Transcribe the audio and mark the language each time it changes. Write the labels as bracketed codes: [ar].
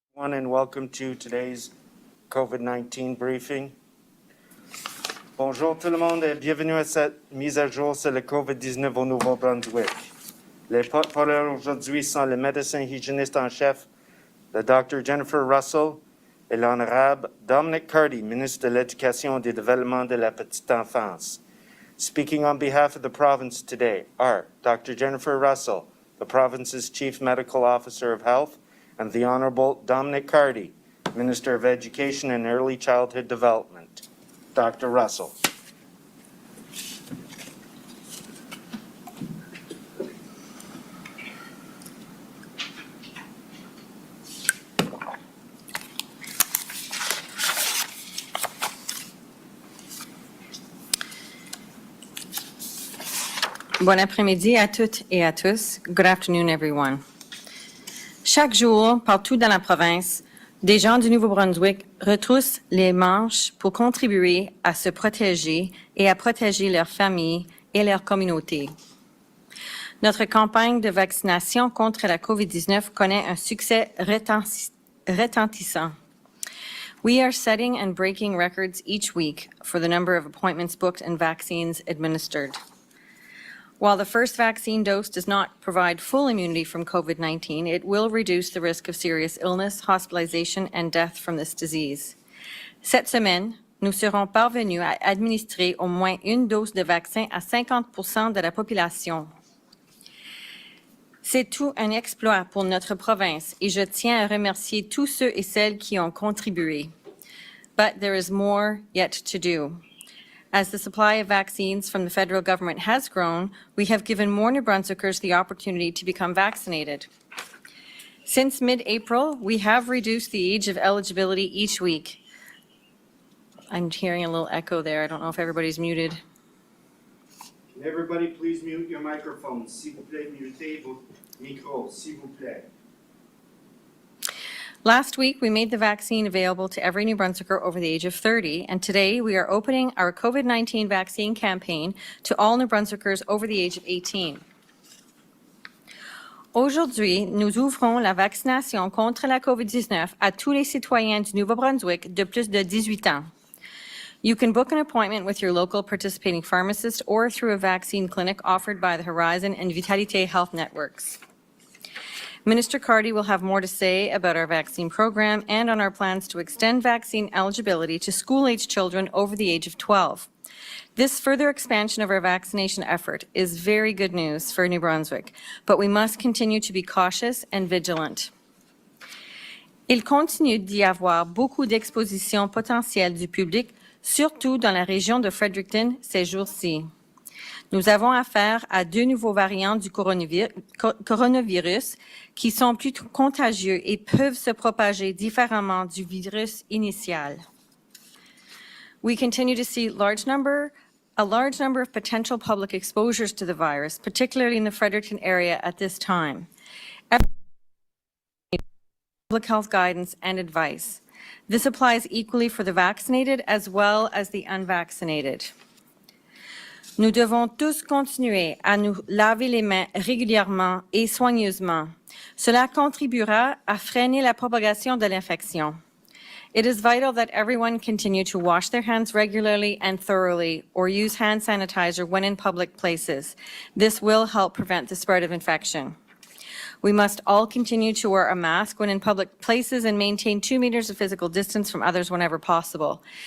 [en] everyone, and welcome to today's COVID-19 briefing. [fr] Bonjour tout le monde et bienvenue à cette mise à jour sur le COVID-19 au Nouveau-Brunswick. Les porte-parole aujourd'hui sont le médecin hygiéniste en chef, le Dr. Jennifer Russell, et l'honorable Dominic Cardy, ministre de l'Éducation et du Développement de la Petite Enfance. [en] Speaking on behalf of the province today are Dr. Jennifer Russell, the province's Chief Medical Officer of Health, and the Honorable Dominic Cardy, Minister of Education and Early Childhood Development. Dr. Russell. [fr] Bon après-midi à toutes et à tous. [en] Good afternoon, everyone. [fr] Chaque jour, partout dans la province, des gens du Nouveau-Brunswick retroussent les manches pour contribuer à se protéger et à protéger leurs familles et leur communauté. Notre campagne de vaccination contre la COVID-19 connaît un succès retentissant. [en] We are setting and breaking records each week for the number of appointments booked and vaccines administered. While the first vaccine dose does not provide full immunity from COVID-19, it will reduce the risk of serious illness, hospitalization, and death from this disease. [fr] Cette semaine, nous serons parvenus à administrer au moins une dose de vaccin à 50% de la population. C'est tout un exploit pour notre province et je tiens à remercier tous ceux et celles qui ont contribué. [en] But there is more yet to do. As the supply of vaccines from the federal government has grown, we have given more New Brunswickers the opportunity to become vaccinated. Since mid-April, we have reduced the age of eligibility each week. I'm hearing a little echo there. I don't know if everybody's muted. Can everybody please mute your microphones? [fr] S'il vous plaît, mutez vos micros, s'il vous plaît. [en] Last week, we made the vaccine available to every New Brunswicker over the age of 30, and today we are opening our COVID-19 vaccine campaign to all New Brunswickers over the age of 18. [fr] Aujourd'hui, nous ouvrons la vaccination contre la COVID-19 à tous les citoyens du Nouveau-Brunswick de plus de 18 ans. [en] You can book an appointment with your local participating pharmacist or through a vaccine clinic offered by the Horizon and Vitalité Health Networks. Minister Cardy will have more to say about our vaccine program and on our plans to extend vaccine eligibility to school-age children over the age of 12. This further expansion of our vaccination effort is very good news for New Brunswick, but we must continue to be cautious and vigilant. [fr] Il continue d'y avoir beaucoup d'expositions potentielles du public, surtout dans la région de Fredericton ces jours-ci. Nous avons affaire à deux nouveaux variants du coronavirus qui sont plus contagieux et peuvent se propager différemment du virus initial. [en] We continue to see a large number of potential public exposures to the virus, particularly in the Fredericton area at this time. Public health guidance and advice. This applies equally for the vaccinated as well as the unvaccinated. [fr] Nous devons tous continuer à nous laver les mains régulièrement et soigneusement. Cela contribuera à freiner la propagation de l'infection. [en] It is vital that everyone continue to wash their hands regularly and thoroughly or use hand sanitizer when in public places. This will help prevent the spread of infection. We must all continue to wear a mask when in public places and maintain 2 meters of physical distance from others whenever possible.